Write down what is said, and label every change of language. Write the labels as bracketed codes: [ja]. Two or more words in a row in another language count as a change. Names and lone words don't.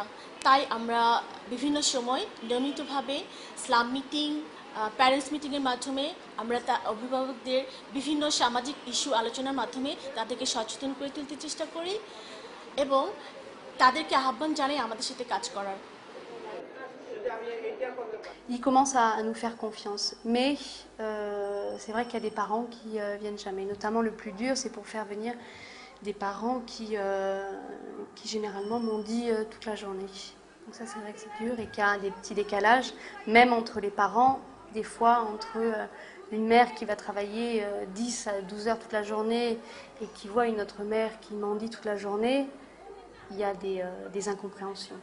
[bn] তাই আমরা বিভিন্ন সময় নিয়মিতভাবে [en] slum meeting, parents [bn] মিটিংয়ের মাধ্যমে আমরা অভিভাবকদের বিভিন্ন সামাজিক ইস্যু আলোচনার মাধ্যমে তাদেরকে সচেতন করে তুলতে চেষ্টা করি এবং তাদেরকে আহ্বান জানাই আমাদের সাথে কাজ করার। [fr] Ils commencent à nous faire confiance, mais c'est vrai qu'il y a des parents qui viennent jamais. Notamment le plus dur, c'est pour faire venir des parents qui généralement m'ont dit toute la journée. Donc ça, c'est vrai que c'est dur et qu'il y a des petits décalages, même entre les parents, des fois entre une mère qui va travailler 10 à 12 heures toute la journée et qui voit une autre mère qui mendie toute la journée, il y a des incompréhensions.